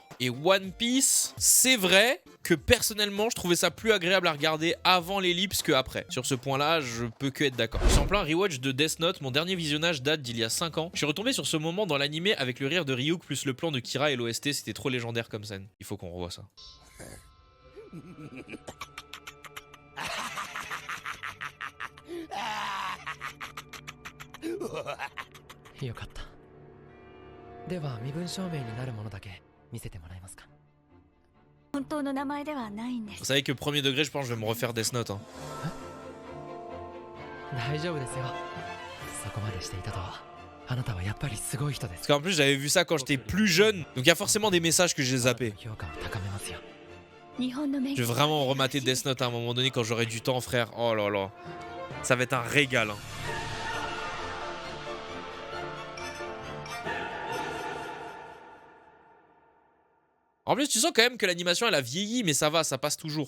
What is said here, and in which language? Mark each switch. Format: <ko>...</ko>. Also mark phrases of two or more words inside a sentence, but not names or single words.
<fr>Et One Piece, c'est vrai que personnellement, je trouvais ça plus agréable à regarder avant l'ellipse que après. Sur ce point-là, je peux que être d'accord. Je suis en plein rewatch de Death Note. Mon dernier visionnage date d'il y a 5 ans. Je suis retombé sur ce moment dans l'animé avec le rire de Ryuk plus le plan de Kira et l'OST. C'était trop légendaire comme scène. Il faut qu'on revoie ça.</fr> <ja>よかった。では身分証明になるものだけ見せてもらえますか。本当の名前ではないんです。</ja> <fr>Vous savez que premier degré, je pense que je vais me refaire Death Note. Hein.</fr> <ja>大丈夫ですよ。そこまでしていたとは。あなたはやっぱりすごい人です。</ja> <fr>Parce qu'en plus, j'avais vu ça quand j'étais plus jeune. Donc il y a forcément des messages que j'ai zappés.</fr> <ja>評価を高めますよ。日本のメ</ja> <fr>Je vais vraiment remater Death Note à un moment donné quand j'aurai du temps, frère. Oh là là. Ça va être un régal. Hein. En plus, tu sens quand même que l'animation elle a vieilli, mais ça va, ça passe toujours.</fr>